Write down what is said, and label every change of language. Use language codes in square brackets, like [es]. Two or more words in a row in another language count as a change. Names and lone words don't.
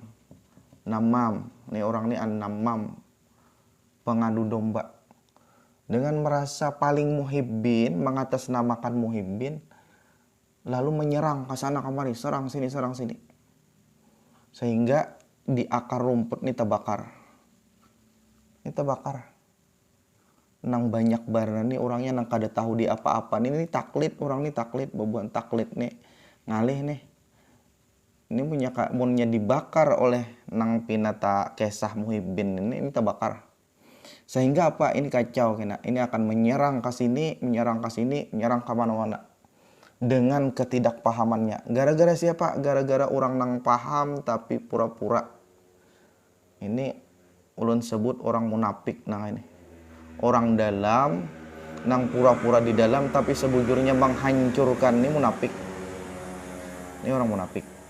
[id] Nih orang ini namam, pengadu domba. Dengan merasa paling muhibbin, mengatasnamakan muhibbin, lalu menyerang ke sana kemari, serang sini. Sehingga di akar rumput ini terbakar. [bjn] Nang banyak barang nih orangnya nang kada tahu di apa-apa. [id] Ini taklid, orang ini taklid, bebuan taklid nih. [bjn] Ngalih nih. Ini punya dibakar oleh nang pinata kisah muhibbin ini terbakar. [id] Sehingga apa? Ini kacau kena. Ini akan menyerang ke sini, menyerang ke mana-mana. Dengan ketidakpahamannya. Gara-gara siapa? Gara-gara orang nang paham tapi pura-pura. Ini ulun sebut orang munafik nang ini. Orang dalam nang pura-pura di dalam tapi sebujurnya menghancurkan, ini munafik. Ini orang munafik.